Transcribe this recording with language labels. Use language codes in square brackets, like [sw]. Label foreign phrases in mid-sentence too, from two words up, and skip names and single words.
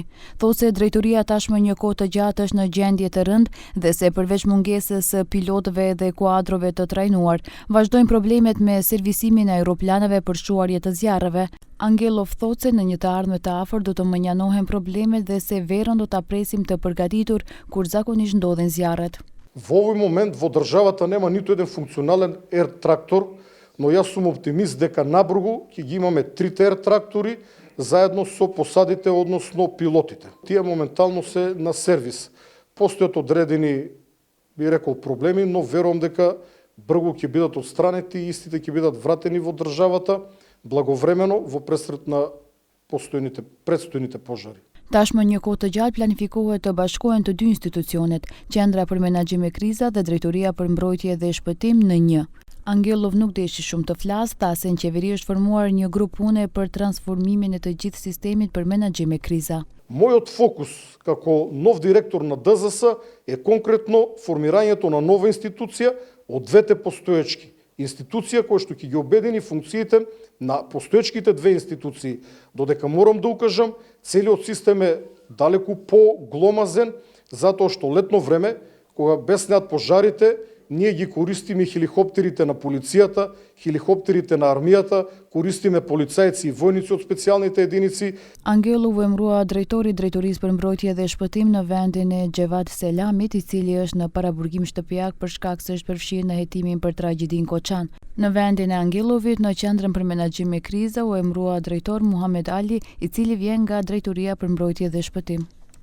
[sq] Thotë se drejtoria tashmë një kohë të gjatë është në gjendje të rëndë dhe se përveç mungesës së pilotëve dhe kuadrove të trajnuar, vazhdojnë problemet me servisimin e aeroplaneve për shuarje të zjarreve. Angelov thotë se në një të ardhme të afërt do të menjanohen problemet dhe se verën do ta presim të përgatitur kur zakonisht ndodhin zjarret. [mk] Во овој момент во државата нема ниту еден функционален ер трактор, но јас сум оптимист дека набргу ќе ги имаме 3 ер трактори заедно со посадите, односно пилотите. Тие моментално се на сервис. Постојат одредени, би рекол, проблеми, но верувам дека брзо ќе бидат отстранети и истите ќе бидат вратени во државата благовремено во пресрет на предстојните пожари. [sq] Tashmë një kohë të gjatë planifikohet të bashkohen të dy institucionet, Qendra për Menaxhim me Kriza dhe Drejtoria për Mbrojtje dhe Shpëtim në një. Angelov nuk deshi shumë të flasë, tha se në qeveri është formuar një grup pune për transformimin e të gjithë sistemit për menaxhim me kriza. [mk] Мојот фокус како нов директор на ДЗС е конкретно формирањето на нова институција од двете постоечки. Институција која што ќе ги обедини функциите на постоечките две институции. Додека морам да укажам, целиот систем е далеку погломазен, затоа што летно време, кога беснеат пожарите, ние ги користиме хеликоптерите на полицијата, хеликоптерите на армијата, користиме полицајци и војници од специјалните единици. [sq] Angelov emërua drejtori Drejtorisë për Mbrojtje dhe Shpëtim në vendin e Xhevat Selamit, I cili është në paraburgim shtëpiak për shkak se është përfshirë në hetimin për tragjedin Koçan. Në vendin e Angelovit në Qendrën për Menaxhim me Kriza u emërua drejtor Muhamet Ali, I cili vjen nga Drejtoria për Mbrojtje dhe Shpëtim.